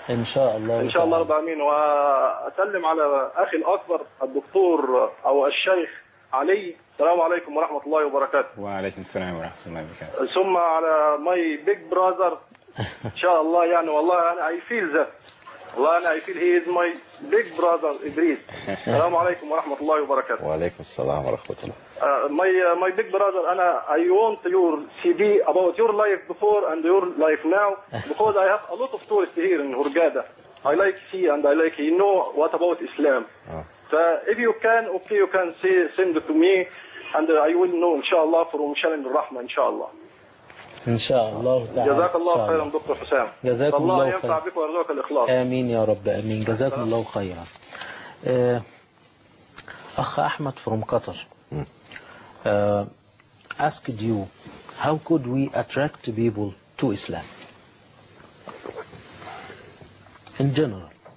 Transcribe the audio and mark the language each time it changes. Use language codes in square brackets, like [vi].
[ar] إن شاء الله. إن شاء الله رب العالمين. وأسلم على أخي الأكبر الدكتور أو الشيخ علي. السلام عليكم ورحمة الله وبركاته. وعليكم السلام ورحمة الله وبركاته. ثم على [en] my big brother [ar] إن شاء الله يعني والله أنا [en] I feel that. [ar] والله أنا [en] I feel he is my big brother Idris. [ar] السلام عليكم ورحمة الله وبركاته. وعليكم السلام ورحمة الله. [en] My big brother [ar] أنا [en] I want your CD about your life before and your life now because I have a lot of tourists here in Hurghada. I like see and I like you know what about Islam. So if you can you can send it to me and I will know [ar] إن شاء الله [en] from [ar] شلن الرحمة إن شاء الله. إن شاء الله تعالى. جزاك الله خيرا دكتور حسام. جزاكم الله خيرا. الله ينفع بك ويرزقك الإخلاص. آمين يا رب آمين. جزاكم الله خيرا. أخ أحمد [en] from Qatar asked you, how could we attract people to Islam in general?